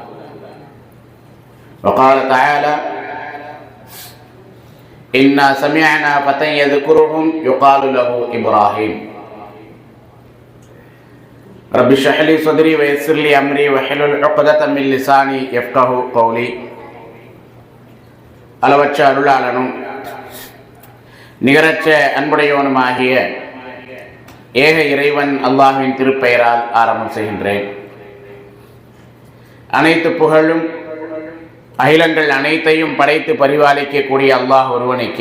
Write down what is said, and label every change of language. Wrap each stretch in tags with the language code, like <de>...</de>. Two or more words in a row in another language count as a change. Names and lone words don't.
<ar>وقال تعالى: إنا سمعنا فتى يذكرهم يقال له إبراهيم. رب اشرح لي صدري ويسر لي أمري واحلل عقدة من لساني يفقهوا قولي.</ar> <ta>அளவற்ற அருளாளனும் நிகரற்ற அன்புடையவனுமாகிய ஏக இறைவன் அல்லாஹ்வின் திருப்பெயரால் ஆரம்பம் செய்கின்றேன். அனைத்து புகழும் அகிலங்கள் அனைத்தையும் படைத்து பரிபாலிக்கக்கூடிய அல்லாஹ் ஒருவனுக்கே.</ta>